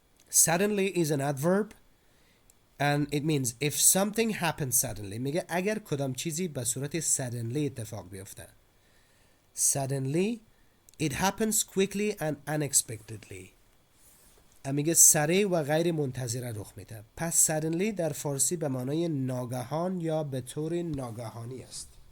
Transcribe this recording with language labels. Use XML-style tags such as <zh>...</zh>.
<en>Suddenly is an adverb and it means if something happens suddenly.</en> <fa>میگه اگر کدام چیزی به صورت suddenly اتفاق بیفته.</fa> <en>Suddenly it happens quickly and unexpectedly.</en> <fa>میگه سریع و غیر منتظره رخ میده. پس suddenly در فارسی به معنای ناگهان یا به طور ناگهانی است.</fa>